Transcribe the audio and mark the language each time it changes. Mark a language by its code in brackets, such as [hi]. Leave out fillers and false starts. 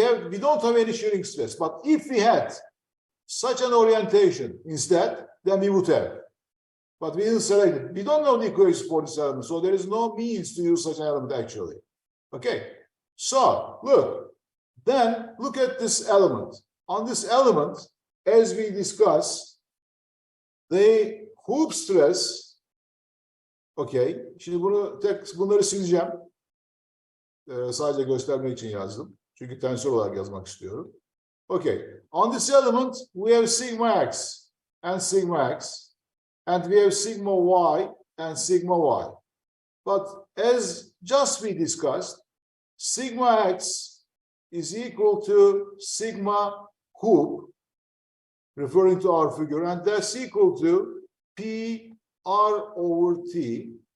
[en] We don't have any shearing stress, but if we had such an orientation instead, then we would have. But we didn't select it. We don't know the equations for this element, so there is no means to use such an element actually. Okay, so look, then look at this element. On this element, as we discussed, the hoop stress, okay, [tr] şimdi bunları sileceğim. Sadece göstermek için yazdım. Çünkü tensör olarak yazmak istiyorum. [en] Okay, on this element, we have sigma x and sigma x, and we have sigma y and sigma y. But as just we discussed, sigma x is equal to sigma hoop, referring to our figure, and that's equal to P R over T.